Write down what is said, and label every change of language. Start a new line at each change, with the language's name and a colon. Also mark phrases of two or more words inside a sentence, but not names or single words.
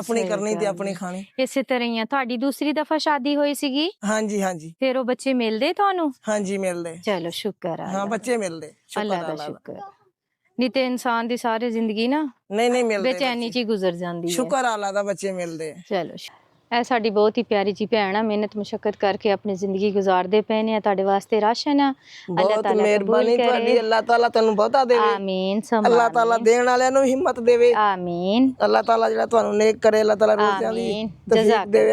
Punjabi: ਅਪਣੀ ਕਰਨੀ ਤੇ ਅਪਣੀ ਖਾਣੀ। ਇਸੇ ਤਰ੍ਹਾਂ ਹੀ ਤੁਹਾਡੀ ਦੂਸਰੀ ਦਫਾ ਸ਼ਾਦੀ ਹੋਈ ਸੀਗੀ? ਹਾਂ ਜੀ। ਫਿਰ ਵੋ ਬੱਚੇ ਮਿਲਦੇ ਤੁਹਾਨੂੰ? ਹਾਂ ਜੀ, ਮਿਲਦੇ। ਚਲੋ ਸ਼ੁਕਰ ਹੈ। ਹਾਂ, ਬੱਚੇ ਮਿਲਦੇ, ਅੱਲ੍ਹਾ ਦਾ ਸ਼ੁਕਰ। ਨਹੀਂ ਤੇ ਇਨਸਾਨ ਦੀ ਸਾਰੀ ਜ਼ਿੰਦਗੀ ਨਾ ਨਹੀਂ ਮਿਲਦੇ, ਬੇਚੈਨੀ ਚ ਗੁਜ਼ਰ ਜਾਂਦੀ ਹੈ। ਸ਼ੁਕਰ ਅੱਲ੍ਹਾ ਦਾ ਬੱਚੇ ਮਿਲਦੇ। चलो, ਇਹ ਸਾਡੀ ਬਹੁਤ ਹੀ ਪਿਆਰੀ ਜੀ ਭੈਣ ਆ, ਮਿਹਨਤ ਮੁਸ਼ਕਲ ਕਰਕੇ ਆਪਣੀ ਜ਼ਿੰਦਗੀ ਗੁਜ਼ਾਰਦੇ ਪਏ ਨੇ। ਤੁਹਾਡੇ ਵਾਸਤੇ ਰਾਸ਼ਨ ਆ, ਅੱਲਾਹ ਤਾਲਾ ਮਿਹਰਬਾਨੀ ਤੁਹਾਡੀ, ਅੱਲਾਹ ਤਾਲਾ ਤੁਹਾਨੂੰ ਬਹੁਤਾ ਦੇਵੇ। ਆਮੀਨ। ਅੱਲਾਹ ਤਾਲਾ ਦੇਣ ਵਾਲਿਆਂ ਨੂੰ ਹਿੰਮਤ ਦੇਵੇ। ਆਮੀਨ। ਅੱਲਾਹ ਤਾਲਾ ਜਿਹੜਾ ਤੁਹਾਨੂੰ ਨੇਕ ਕਰੇ, ਅੱਲਾਹ ਤਾਲਾ ਰੋਜ਼ਿਆਂ ਦੀ ਤੌਫੀਕ ਦੇਵੇ।